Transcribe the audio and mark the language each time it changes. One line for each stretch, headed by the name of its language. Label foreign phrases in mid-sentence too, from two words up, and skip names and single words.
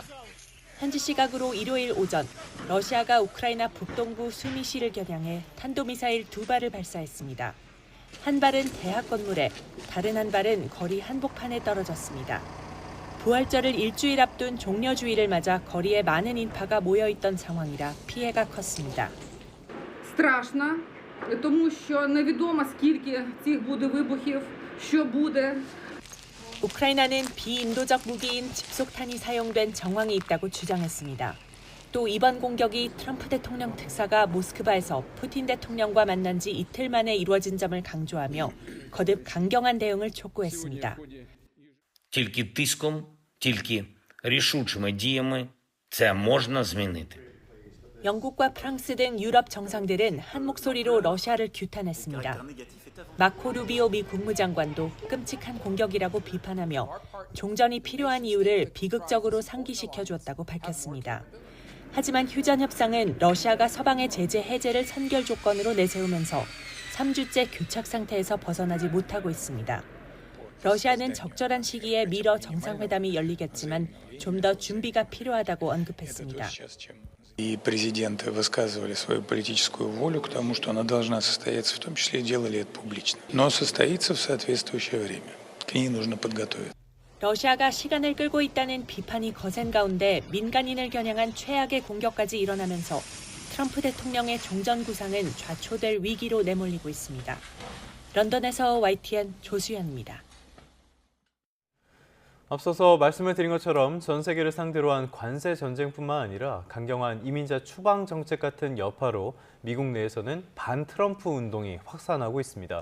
Korean: 현지 시각으로 일요일 오전 러시아가 우크라이나 북동부 수미시를 겨냥해 탄도미사일 2발을 발사했습니다. 한 발은 대학 건물에, 다른 한 발은 거리 한복판에 떨어졌습니다. 부활절을 일주일 앞둔 종려주의를 맞아 거리에 많은 인파가 모여있던 상황이라 피해가 컸습니다.
Ukrainian: Страшно, тому що невідомо скільки цих буде вибухів, що буде.
Korean: 우크라이나는 비인도적 무기인 집속탄이 사용된 정황이 있다고 주장했습니다. 또 이번 공격이 트럼프 대통령 특사가 모스크바에서 푸틴 대통령과 만난 지 이틀 만에 이루어진 점을 강조하며 거듭 강경한 대응을 촉구했습니다.
Ukrainian: Тільки тиском, тільки рішучими діями це можна змінити.
Korean: 영국과 프랑스 등 유럽 정상들은 한 목소리로 러시아를 규탄했습니다. 마코 루비오 미 국무장관도 끔찍한 공격이라고 비판하며 종전이 필요한 이유를 비극적으로 상기시켜 주었다고 밝혔습니다. 하지만 휴전 협상은 러시아가 서방의 제재 해제를 선결 조건으로 내세우면서 3주째 교착 상태에서 벗어나지 못하고 있습니다. 러시아는 적절한 시기에 미러 정상회담이 열리겠지만 좀 더 준비가 필요하다고 언급했습니다.
Russian: И президенты высказывали свою политическую волю к тому, что она должна состояться, в том числе и делали это публично. Но состоится в соответствующее время. К ней нужно подготовиться.
Korean: 러시아가 시간을 끌고 있다는 비판이 거센 가운데 민간인을 겨냥한 최악의 공격까지 일어나면서 트럼프 대통령의 종전 구상은 좌초될 위기로 내몰리고 있습니다. 런던에서 YTN 조수연입니다. 앞서서 말씀을 드린 것처럼 전 세계를 상대로 한 관세 전쟁뿐만 아니라 강경한 이민자 추방 정책 같은 여파로 미국 내에서는 반 트럼프 운동이 확산하고 있습니다.